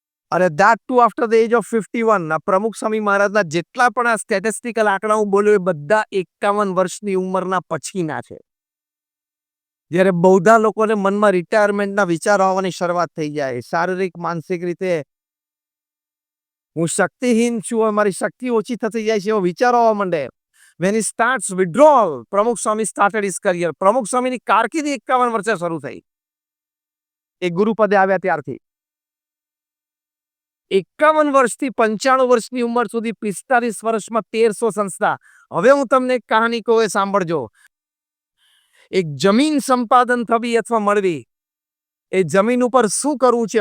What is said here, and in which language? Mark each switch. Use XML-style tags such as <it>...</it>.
<gu>અને</gu> <en>that too after the age of 51.</en> <gu>ના પ્રમુખ સ્વામી મહારાજના જેટલા પણ આ સ્ટેટિસ્ટિકલ આંકડા હું બોલ્યો એ બધા 51 વર્ષની ઉંમરના પછીના છે. જ્યારે બૌદ્ધા લોકોને મનમાં રિટાયરમેન્ટના વિચારો આવવાની શરૂઆત થઈ જાય, શારીરિક માનસિક રીતે હું શક્તિહીન છું, મારી શક્તિ ઓછી થતી જાય છે એવો વિચારો આવવા માંડે.</gu> <en>When he starts withdrawal,</en> <gu>પ્રમુખ સ્વામી</gu> <en>started his career.</en> <gu>પ્રમુખ સ્વામીની કારકિર્દી 51 વર્ષે શરૂ થઈ. એ ગુરુપદે આવ્યા ત્યારથી 51 વર્ષથી 95 વર્ષની ઉંમર સુધી 45 વર્ષમાં 1300 સંસ્થા. હવે હું તમને એક કહાની કહું, એ સાંભળજો. એક જમીન સંપાદન થવી અથવા મળવી, એ જમીન ઉપર શું કરવું છે?</gu>